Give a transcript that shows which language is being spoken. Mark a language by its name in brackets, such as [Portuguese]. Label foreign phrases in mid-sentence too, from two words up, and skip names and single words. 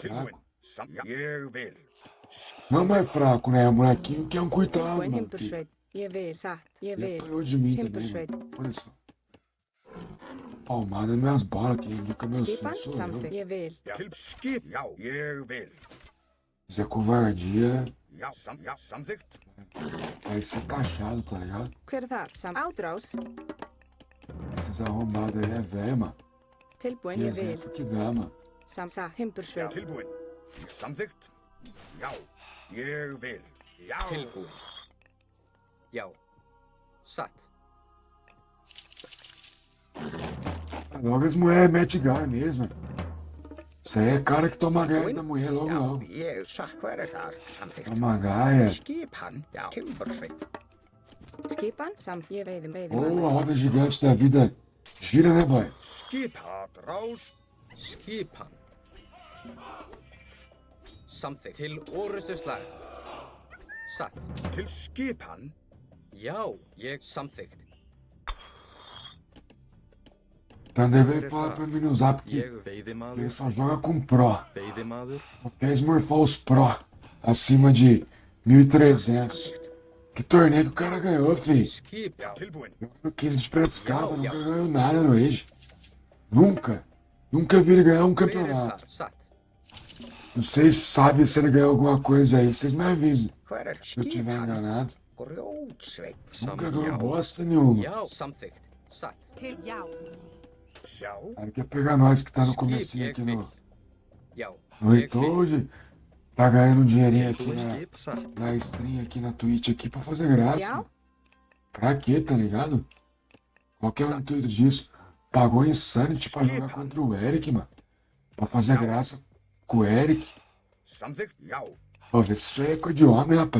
[Icelandic] Tilbúin. [Portuguese] fraco. [Icelandic] Ég vil. [Portuguese] Não mais fraco, né? O molequinho que é um coitado, [Icelandic] Tilbúin, [Portuguese] mano. Que [Icelandic] Timbursveit. Ég vil satt. Ég [Portuguese] ele [Icelandic] vil. [Portuguese] apanhou de mim também, [Icelandic] Timbursveit. [Portuguese] mano. Olha só. Palmada nas minhas bolas, quem educa meus [Icelandic] Skipan, [Portuguese] filhos sou [Icelandic] samþykkt. [Portuguese] eu. [Icelandic] Ég vil. Já. Skip. Já. Ég vil. [Portuguese] Se é covardia, [Icelandic] Já. Já. Samþykkt. [Portuguese] vai ser taxado, tá ligado? [Icelandic] Hver er þar? Átráð. [Portuguese] Esses arrombados aí é velho, mano. [Icelandic] Tilbúin, [Portuguese] Que [Icelandic] ég vil. [Portuguese] exemplo que dá, mano. [Icelandic] Satt. Timbursveit. Tilbúin. Samþykkt. Já. Ég vil. Já. Tilbúin. Já. Satt. [Portuguese] Logo as mulheres metem gar mesmo. Isso aí é cara que toma gaia da mulher logo, [Icelandic] Já, [Portuguese] logo. [Icelandic] ég satt, hver er þar? Samþykkt. [Portuguese] Toma gaia. [Icelandic] Skipan. Já, Timbursveit. Skipan, ég [Portuguese] Ou a [Icelandic] veiðimaður. [Portuguese] roda gigante da vida gira, né, boy? [Icelandic] Skipan. Rás. Skipan. Samþykkt. Til orustu slag. Satt. Til skipan. Já, ég samþykkt. [Portuguese] Então deve falar pra mim no zap que [Icelandic] Ég [Portuguese] ele [Icelandic] veiðimaður. [Portuguese] só joga com Pro. [Icelandic] Veiðimaður. [Portuguese] Não quer esmorfar os Pro acima de 1.300. Que torneio que o cara ganhou, fi? [Icelandic] Skipan. Tilbúin. [Portuguese] No 15 de Piracicaba, nunca ganhou nada no Age. Nunca. Nunca vi ele ganhar um [Icelandic] Hver [Portuguese] campeonato. [Icelandic] þar? Satt. [Portuguese] Vocês sabem se ele ganhou alguma coisa aí, vocês me avisam. [Icelandic] Hver er [Portuguese] Se eu tiver [Icelandic] skipan? [Portuguese] enganado. [Icelandic] Grjótsveit. [Portuguese] Nunca ganhou bosta nenhuma. [Icelandic] Já, samþykkt. Satt. Til já. Sjá. [Portuguese] Aí quer pegar nós que tá no [Icelandic] Skip, [Portuguese] comecinho [Icelandic] ég [Portuguese] aqui [Icelandic] vil. [Portuguese] no [Icelandic] Já, [Portuguese] No [Icelandic] ég vil. Retold. [Portuguese] Tá ganhando um dinheirinho aqui [Icelandic] Tilbúin [Portuguese] na, [Icelandic] skip. Satt. [Portuguese] na stream aqui na Twitch aqui pra fazer graça. [Icelandic] Já. [Portuguese] Pra quê, tá ligado? Qual que é o intuito disso? Pagou Insanity pra jogar contra o Eric, mano. Pra fazer graça com o Eric. [Icelandic] Samþykkt. Já. [Portuguese] Pô, vê se isso aí é coisa de homem, rapaz.